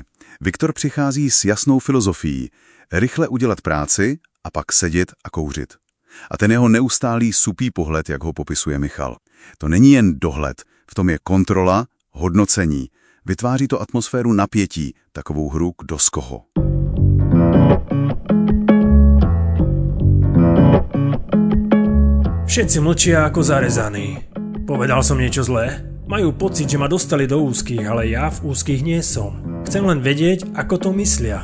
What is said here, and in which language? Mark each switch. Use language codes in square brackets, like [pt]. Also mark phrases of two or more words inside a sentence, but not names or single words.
[cs] Viktor přichází s jasnou filozofií. Rychle udělat práci a pak sedět a kouřit. A ten jeho neustálý supý pohled, jak ho popisuje Michal. To není jen dohled, v tom je kontrola, hodnocení. Vytváří to atmosféru napětí, takovou hru kdo z koho. [sk] Všetci mlčia ako zarezaní. Povedal som niečo zlé? Majú pocit, že ma dostali [cs] do úzkých, [sk] ale ja [cs] v úzkých [sk] nie som. Chcem len vedieť, ako to myslia.